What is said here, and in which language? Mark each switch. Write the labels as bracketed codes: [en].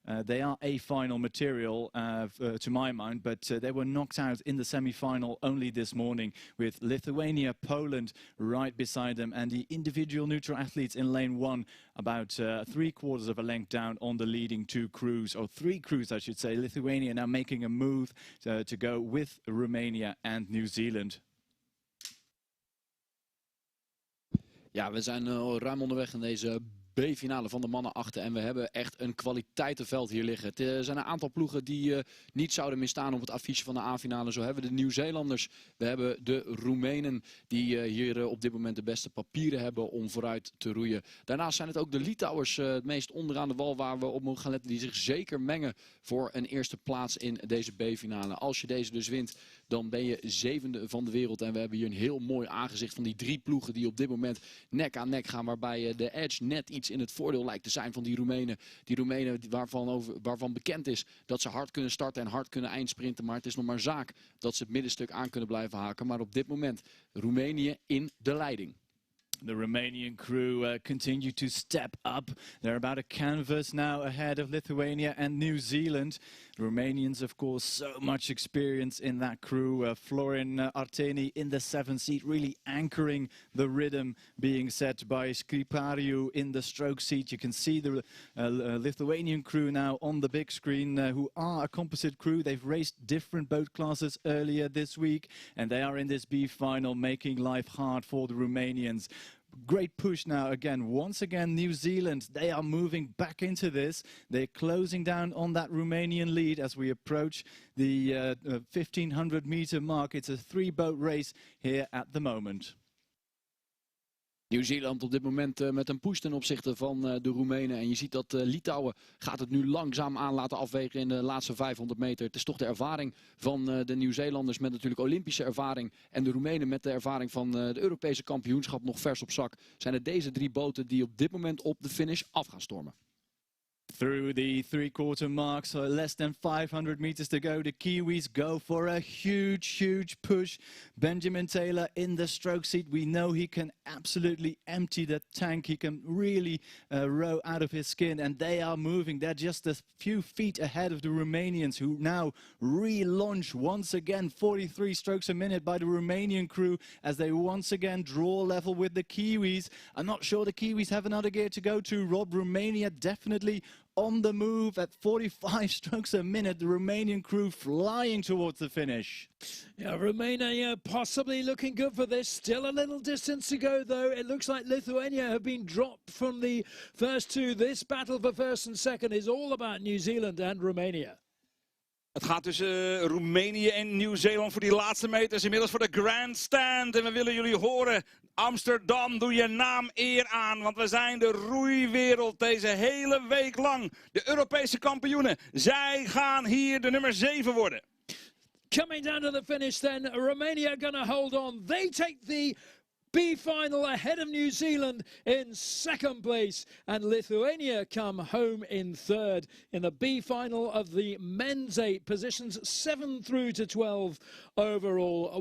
[en] They are A final material to my mind, but they were knocked out in the semi-final only this morning with Lithuania, Poland right beside them, and the individual neutral athletes in lane 1 about 3/4 of a length down on the leading 2 crews, or 3 crews I should say. Lithuania now making a move to go with Romania and New Zealand. [nl] Ja, we zijn ruim onderweg in deze B-finale van de mannen 8 en we hebben echt een kwaliteitenveld hier liggen. Er zijn een aantal ploegen die niet zouden misstaan op het affiche van de A-finale. Zo hebben we de Nieuw-Zeelanders, we hebben de Roemenen die hier op dit moment de beste papieren hebben om vooruit te roeien. Daarnaast zijn het ook de Litouwers, het meest onderaan de wal waar we op mogen gaan letten, die zich zeker mengen voor een eerste plaats in deze B-finale. Als je deze dus wint, dan ben je 7e van de wereld. En we hebben hier een heel mooi aangezicht van die 3 ploegen die op dit moment nek aan nek gaan. Waarbij de edge net iets in het voordeel lijkt te zijn van die Roemenen. Die Roemenen waarvan bekend is dat ze hard kunnen starten en hard kunnen eindsprinten. Maar het is nog maar zaak dat ze het middenstuk aan kunnen blijven haken. Maar op dit moment Roemenië in de leiding. [en] The Romanian crew continue to step up. They're about a canvas now ahead of Lithuania and New Zealand. Romanians, of course, so much experience in that crew. Florin Arteni in the 7th seat, really anchoring the rhythm being set by Scripariu in the stroke seat. You can see the Lithuanian crew now on the big screen, who are a composite crew. They've raced different boat classes earlier this week, and they are in this B final, making life hard for the Romanians. Great push now again. Once again, New Zealand, they are moving back into this. They're closing down on that Romanian lead as we approach the 1500 meter mark. It's a 3-boat race here at the moment. [nl] Nieuw-Zeeland op dit moment met een push ten opzichte van de Roemenen. En je ziet dat Litouwen gaat het nu langzaam aan laten afwegen in de laatste 500 meter. Het is toch de ervaring van de Nieuw-Zeelanders met natuurlijk Olympische ervaring. En de Roemenen met de ervaring van de Europese kampioenschap nog vers op zak. Zijn het deze 3 boten die op dit moment op de finish af gaan stormen. [en] Through the 3/4 mark, so less than 500 meters to go. The Kiwis go for a huge push. Benjamin Taylor in the stroke seat. We know he can absolutely empty that tank. He can really row out of his skin, and they are moving. They're just a few feet ahead of the Romanians, who now relaunch once again. 43 strokes a minute by the Romanian crew as they once again draw level with the Kiwis. I'm not sure the Kiwis have another gear to go to. Rob, Romania definitely on the move at 45 strokes a minute. The Romanian crew flying towards the finish. Yeah, Romania possibly looking good for this. Still a little distance to go, though. It looks like Lithuania have been dropped from the first 2. This battle for first and second is all about New Zealand and Romania. [nl] Het gaat tussen Roemenië en Nieuw-Zeeland voor die laatste meters. Inmiddels voor de grandstand. En we willen jullie horen. Amsterdam, doe je naam eer aan. Want we zijn de roeiwereld deze hele week lang. De Europese kampioenen. Zij gaan hier de nummer 7 worden. [en] Coming down to the finish then, Romania gonna hold on. They take the B-final ahead of New Zealand in 2nd place, and Lithuania come home in 3rd in the B-final of the men's 8, positions 7 through to 12 overall.